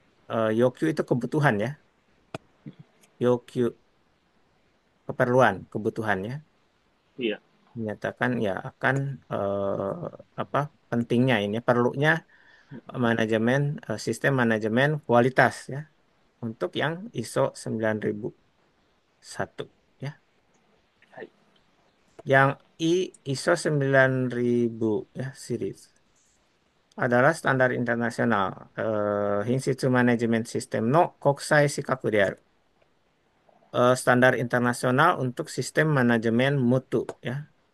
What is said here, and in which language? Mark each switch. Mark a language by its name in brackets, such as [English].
[Indonesian] 要求itu kebutuhan ya. 要求, kebutuhan ya. Iya. Menyatakan ya akan apa pentingnya ini, perlunya manajemen sistem manajemen kualitas ya untuk yang ISO 9001 ya. [Japanese] はい。 [Indonesian] Yang ISO 9000 ya series adalah standar internasional [Japanese] 品質マネジメントシステムの国際資格である。 [Indonesian] Standar internasional untuk sistem manajemen mutu ya.